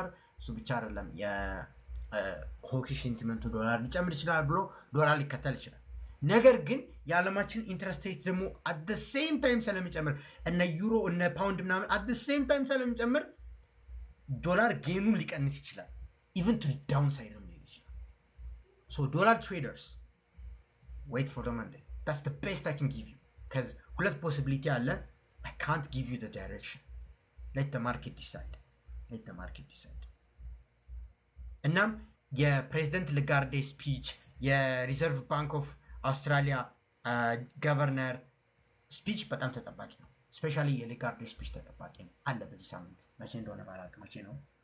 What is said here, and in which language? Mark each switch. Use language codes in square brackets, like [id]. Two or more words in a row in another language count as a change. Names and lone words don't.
[am] እሱ ብቻ አይደለም የሆኪ ሴንቲመንቱ ዶላር ሊጨምር ይችላል ብሎ ዶላር ሊከተል ይችላል። ነገር ግን የዓለማችን [en] interest rate [am] ደግሞ [en] at the same time [am] ስለሚጨምር እነ ዩሮ እነ ፓውንድ ምናምን [en] at the same time [am] ስለሚጨምር ዶላር ጌኑን ሊቀንስ ይችላል። [en] even to down side [am] ነው ሊሄድ ይችላል። [en] so dollar traders wait for the Monday that's the best I can give you because [am] ሁለት ፖሲቢሊቲ አለ። [en] I can't give you the direction. let the market decide. [am] እናም የፕሬዚደንት ለጋርዴ ስፒች የሪዘርቭ ባንክ ኦፍ አውስትራሊያ [en] governor speech [am] በጣም ተጠባቂ ነው። ስፔሻሊ የሌጋርዴ ስፒች ተጠባቂ ነው አለ በዚህ ሳምንት። መቼ እንደሆነ ባላውቅም መቼ ነው